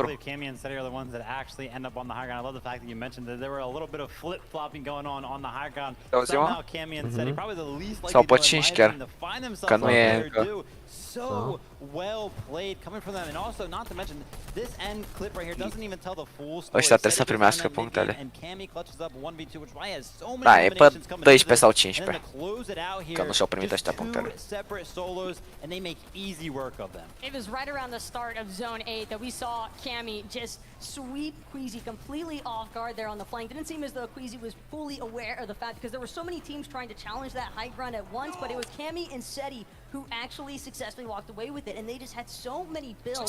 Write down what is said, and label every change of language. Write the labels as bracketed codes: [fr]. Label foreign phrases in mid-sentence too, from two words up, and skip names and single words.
[en] believe Cammy and Seti are the ones that actually end up on the high ground. I love the fact that you mentioned that there were a little bit of flip-flopping going on the high ground. Somehow Cammy and Seti, probably the least likely to find themselves out there do. So well played coming from them, and also not to mention this end clip right here doesn't even tell the full story. [ro] Ăștia trebuie să primească punctele. [en] And Cammy clutches up 1v2, which why has so many [ro] Da, e pe [en] eliminations coming [ro] 12 sau [en] and [ro] 15. [en] then to close it out [ro] Că [en] here, [ro] nu și-au primit [en] just [ro] ăștia punctele. [en] two separate solos, and they make easy work of them. It was right around the start of Zone 8 that we saw Cammy just sweep Queasy completely off guard there on the flank. Didn't seem as though Queasy was fully aware of the fact, because there were so many teams trying to challenge that high ground at once, but it was Cammy and Seti who actually successfully walked away with it, and they just had so many builds.